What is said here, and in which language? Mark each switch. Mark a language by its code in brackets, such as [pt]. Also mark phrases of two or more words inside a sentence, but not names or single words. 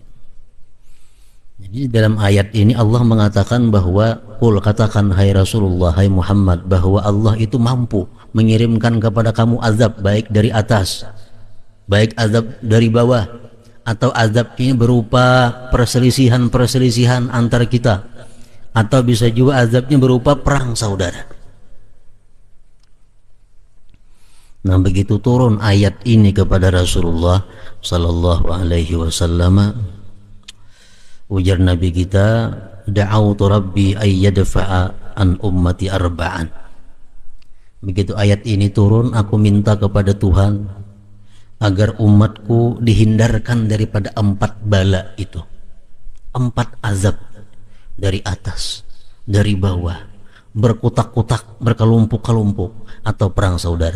[id] Jadi dalam ayat ini Allah mengatakan bahwa qul, katakan hai Rasulullah, hai Muhammad, bahwa Allah itu mampu mengirimkan kepada kamu azab, baik dari atas, baik azab dari bawah, atau azab ini berupa perselisihan antar kita, atau bisa juga azabnya berupa perang saudara. Nah, begitu turun ayat ini kepada Rasulullah [ar] صلى الله عليه وسلم, [id] ujar Nabi kita, [ar] دعوت ربي أن يدفع عن أمتي أربعا. [id] Begitu ayat ini turun, aku minta kepada Tuhan agar umatku dihindarkan daripada 4 bala itu, 4 azab, dari atas, dari bawah, berkutak-kutak, berkelompok-kelompok, atau perang saudara.